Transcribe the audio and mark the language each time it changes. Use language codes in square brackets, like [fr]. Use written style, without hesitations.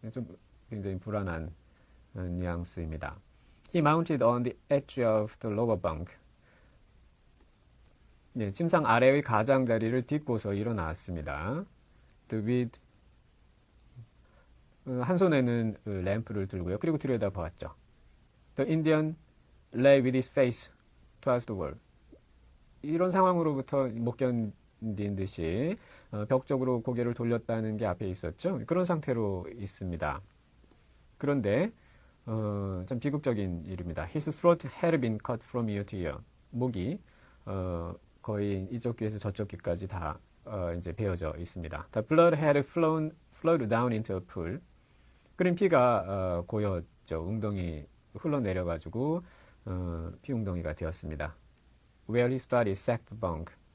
[ko] 좀 굉장히 불안한 뉘앙스입니다. [en] He mounted on the edge of the lower bunk. [ko] 네, 침상 아래의 가장자리를 딛고서 일어났습니다. with 한 손에는 램프를 들고요. 그리고 들여다보았죠. [en] The Indian lay with his face towards the wall. [ko] 이런 상황으로부터 못 견딘 듯이 벽 쪽으로 고개를 돌렸다는 게 앞에 있었죠. 그런 상태로 있습니다. 그런데 참 비극적인 일입니다. [en] His throat had been cut from ear to ear. [ko] 목이 거의 이쪽 귀에서 저쪽 귀까지 다 이제 베어져 있습니다. [en] The blood had flowed down into a pool. [ko] 끓인 피가 고였죠. 웅덩이 흘러내려가지고 피웅덩이가 되었습니다. [en] Where his body sacked the bunk.